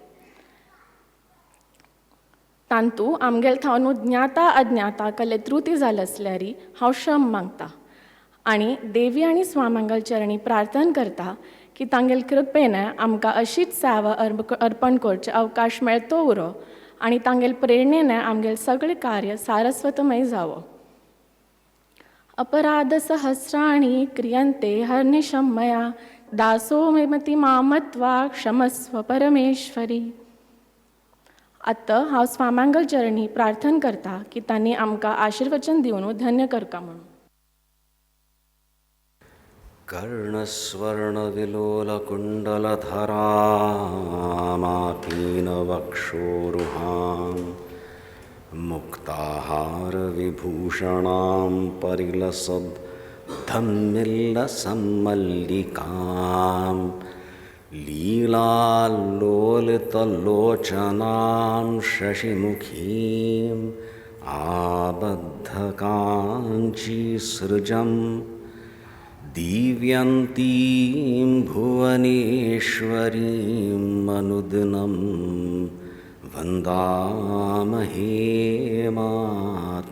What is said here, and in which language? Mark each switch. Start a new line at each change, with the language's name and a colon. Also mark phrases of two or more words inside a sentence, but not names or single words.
Konkani: तांतू आमगेल थावन ज्ञाता अज्ञाता कले त्रुटी जाले असल्यार हांव क्षम मागता आणि देवी आणि स्वामांगल चरणी प्रार्थना करता की तांगेल कृपेने आमकां अशीच सेवा अर्पण करचे अवकाश मेळतो उरो आणि तांगेल प्रेरणेने आमगेल सगळे कार्य सारस्वतमय जावो.
Sanskrit: अपराध सहस्राणि क्रियन्ते हर्निशं मया दासो मेमति मामत्वा क्षमस्व परमेश्वरी.
Konkani: आतां हांव स्वामांगल चरणी प्रार्थना करता की तांणी आमकां आशीर्वचन दिवन धन्य करता म्हणून.
Sanskrit: कर्णस्वर्णविलोलकुण्डलधरामापीनवक्षोरुहां मुक्ताहारविभूषणां परिलसद्धम्मिल्लसम्मल्लिकां लीलाल्लोलितलोचनां शशिमुखीम् आबद्धकाञ्चीसृजं दिव्यन्तीं भुवनेश्वरीं अनुदिनं वन्दामहे मातरम्.